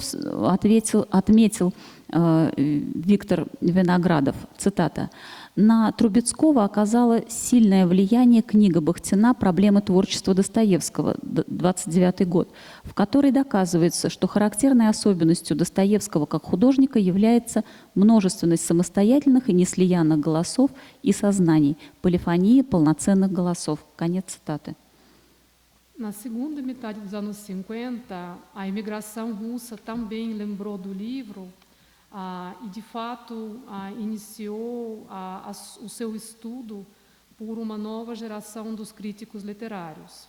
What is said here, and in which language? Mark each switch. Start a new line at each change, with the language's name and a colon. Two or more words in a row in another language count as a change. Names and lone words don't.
Russian: отметил Виктор Виноградов, цитата: «На Трубецкого оказала сильное влияние книга Бахтина «Проблемы творчества Достоевского», 29 год, в которой доказывается, что характерной особенностью Достоевского как художника является множественность самостоятельных и неслиянных голосов и сознаний, полифония полноценных голосов». Конец цитаты.
Portuguese: Na segunda metade dos anos 50, a imigração russa também lembrou do livro e, de fato, iniciou o seu estudo por uma nova geração dos críticos literários.